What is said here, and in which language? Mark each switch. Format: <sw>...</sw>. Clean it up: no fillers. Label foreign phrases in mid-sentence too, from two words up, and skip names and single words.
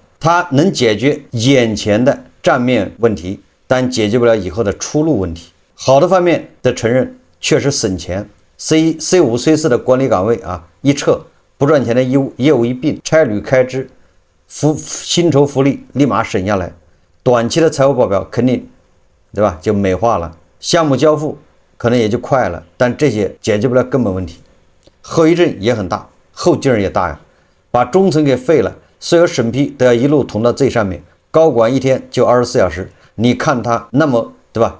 <zh>它能解決眼前的賬面問題，但解決不了以後的出路問題。好的方面的承認，確實省錢。C5、C4的管理崗位啊，一撤。不賺錢的業務一併，差旅開支、薪酬福利立馬省下來，短期的財務報表肯定，對吧？就美化了，項目交付可能也就快了，但這些解決不了根本問題，後遺症也很大，後勁兒也大呀。把中層給廢了，所有審批都要一路捅到最上面，高管一天就24小時，你看他那麼，對吧？</zh>